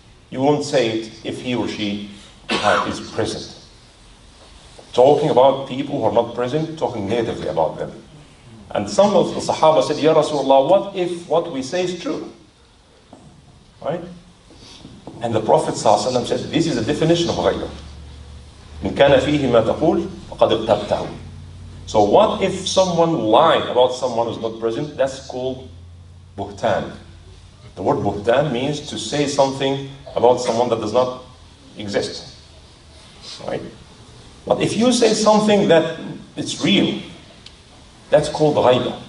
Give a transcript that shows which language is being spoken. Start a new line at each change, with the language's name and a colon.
English: You won't say it if he or she is present. Talking about people who are not present, talking negatively about them. And some of the Sahaba said,
Arabic: Ya Rasulullah,
English: what if what we say is true? Right? And the Prophet ﷺ said, this is a definition of ghayba.
Arabic: إن كان فيه ما تقول فقد اغتبته.
English: So what if someone lied about someone who's not present? That's called buhtan. The word buhtan means to say something about someone that does not exist. Right? But if you say something that it's real, that's called ghayba.